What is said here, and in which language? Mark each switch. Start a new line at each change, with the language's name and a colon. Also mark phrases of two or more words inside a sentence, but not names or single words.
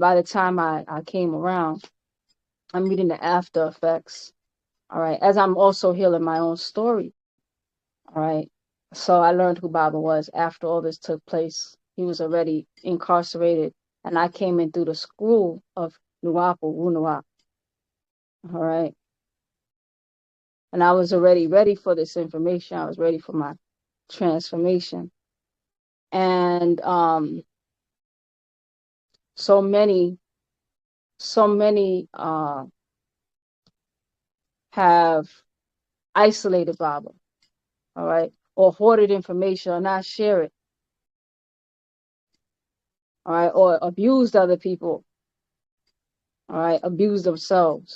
English: By the time I came around, I'm reading the after effects. All right. As I'm also healing my own story. All right. So I learned who Baabaa was after all this took place. He was already incarcerated, and I came in through the school of wu-nuwaup, wu-nuwaup. All right. And I was already ready for this information. I was ready for my transformation. And so many have isolated Baabaa, all right, or hoarded information or not share it, all right, or abused other people, all right, abused themselves.